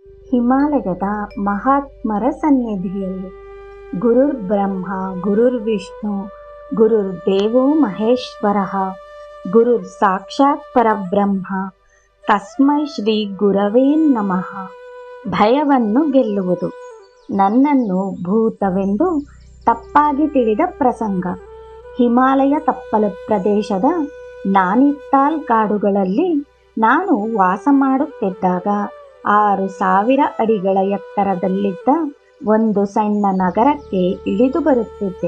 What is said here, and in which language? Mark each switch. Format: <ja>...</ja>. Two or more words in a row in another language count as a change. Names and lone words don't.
<kn>ಹಿಮಾಲಯದ ಮಹಾತ್ಮರ ಸನ್ನಿಧಿಯಲ್ಲಿ</kn> <sa>ಗುರುರ್ ಬ್ರಹ್ಮ ಗುರುರ್ ವಿಷ್ಣು ಗುರುರ್ ದೇವೋ ಮಹೇಶ್ವರ ಗುರುರ್ ಸಾಕ್ಷಾತ್ ಪರಬ್ರಹ್ಮ ತಸ್ಮೈ ಶ್ರೀ ಗುರವೇ ನಮಃ.</sa> <kn>ಭಯವನ್ನು ಗೆಲ್ಲುವುದು. ನನ್ನನ್ನು ಭೂತವೆಂದು ತಪ್ಪಾಗಿ ತಿಳಿದ ಪ್ರಸಂಗ. ಹಿಮಾಲಯ ತಪ್ಪಲು ಪ್ರದೇಶದ ನಾನಿತ್ತಾಲ್ ಕಾಡುಗಳಲ್ಲಿ ನಾನು ವಾಸ ಮಾಡುತ್ತಿದ್ದಾಗ 6,000 ಅಡಿಗಳ ಎತ್ತರದಲ್ಲಿದ್ದ ಒಂದು ಸಣ್ಣ ನಗರಕ್ಕೆ ಇಳಿದು ಬರುತ್ತಿದ್ದೆ.</kn>